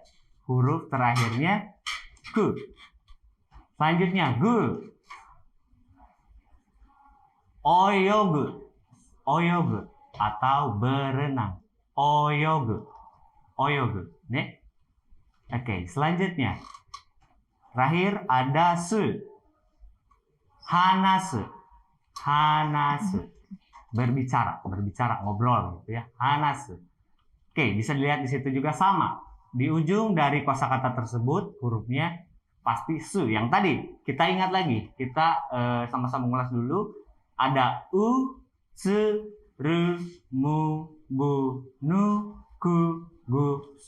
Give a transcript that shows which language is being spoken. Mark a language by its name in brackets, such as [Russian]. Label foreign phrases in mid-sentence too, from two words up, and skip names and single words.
[Indonesian] Huruf terakhirnya ku. Selanjutnya, gu. Oyogu. Oyogu. Atau berenang. Oyogu. Oyogu. Nih. Oke, selanjutnya. Terakhir ada su. Hanasu. Hanasu. Berbicara, berbicara, ngobrol gitu ya. Hanasu. Oke, bisa dilihat di situ juga sama. Di ujung dari kosakata tersebut hurufnya pasti su. Yang tadi kita ingat lagi, kita sama-sama mengulas dulu. Ada u, tsu, ru, mu, bu, nu, ku, gu, su.